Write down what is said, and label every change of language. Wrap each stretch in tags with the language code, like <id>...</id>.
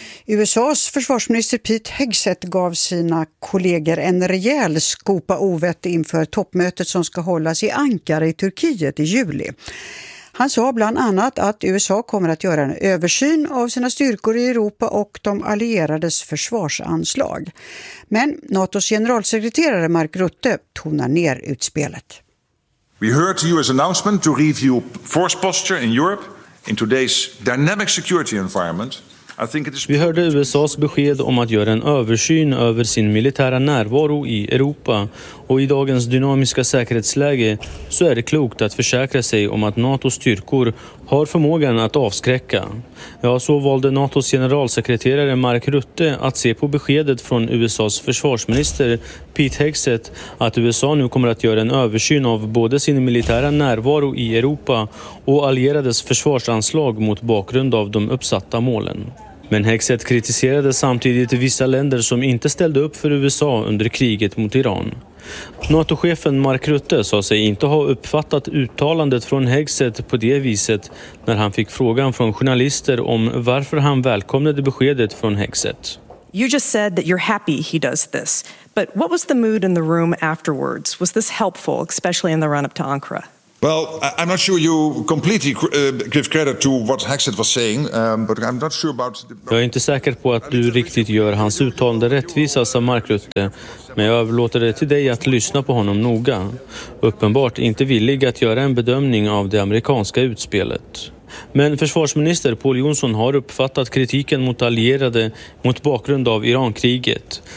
<sv>USAs försvarsminister Pete Hegseth gav sina kollegor en rejäl skopa ovett inför toppmötet som ska hållas i Ankara i Turkiet i juli. Han sa bland annat att USA kommer att göra en översyn av sina styrkor i Europa och de allierades försvarsanslag. Men NATOs generalsekreterare Mark Rutte tonar ner utspelet.</sv> <en>We heard to US announcement to review force posture in Europe in today's dynamic security environment.</en> <sv>Vi hörde USAs besked om att göra en översyn över sin militära närvaro i Europa, och i dagens dynamiska säkerhetsläge så är det klokt att försäkra sig om att NATOs styrkor har förmågan att avskräcka. Ja, så valde NATOs generalsekreterare Mark Rutte att se på beskedet från USAs försvarsminister Pete Hegseth att USA nu kommer att göra en översyn av både sin militära närvaro i Europa och allierades försvarsanslag mot bakgrund av de uppsatta målen. Men Hegseth kritiserade samtidigt vissa länder som inte ställde upp för USA under kriget mot Iran. NATO-chefen Mark Rutte sa sig inte ha uppfattat uttalandet från Hegseth på det viset när han fick frågan från journalister om varför han välkomnade beskedet från Hegseth.</sv> <en>You just said that you're happy he does this, but what was the mood in the room afterwards? Was this helpful, especially in the run-up to Ankara? Well, I'm not sure you completely give credit to what Hegseth was saying, but I'm not sure about.</en> <sv>Jag är inte säker på att du riktigt gör hans uttalande rättvisa, sa Mark Rutte, men jag överlåter det till dig att lyssna på honom noga. Uppenbart inte villig att göra en bedömning av det amerikanska utspelet. Men försvarsminister Paul Johnson har uppfattat kritiken mot allierade mot bakgrund av Irankriget.</sv>